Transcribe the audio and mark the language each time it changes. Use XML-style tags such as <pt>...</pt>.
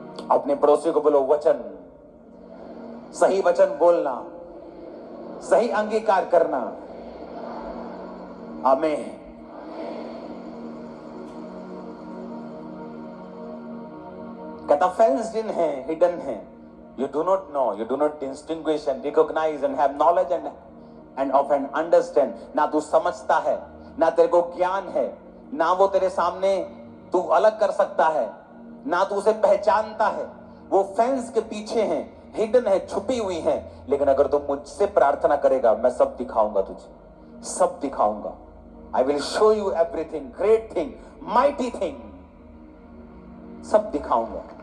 <hi>अपने पड़ोसी को बोलो वचन, सही वचन बोलना, सही अंगीकार करना। आमीन। कहता फेंस्ड इन है, हिडन है।</hi> <en>You do not know, you do not distinguish and recognize and have knowledge and often understand.</en> <hi>ना तू समझता है, ना तेरे को ज्ञान है, ना वो तेरे सामने तू अलग कर सकता है, ना तू उसे पहचानता है। वो फेंस के पीछे है, हिडन है, छुपी हुई है। लेकिन अगर तू मुझसे प्रार्थना करेगा, मैं सब दिखाऊंगा तुझे, सब दिखाऊंगा।</hi> <en>I will show you everything, great thing, mighty thing,</en> <hi>सब दिखाऊंगा।</hi>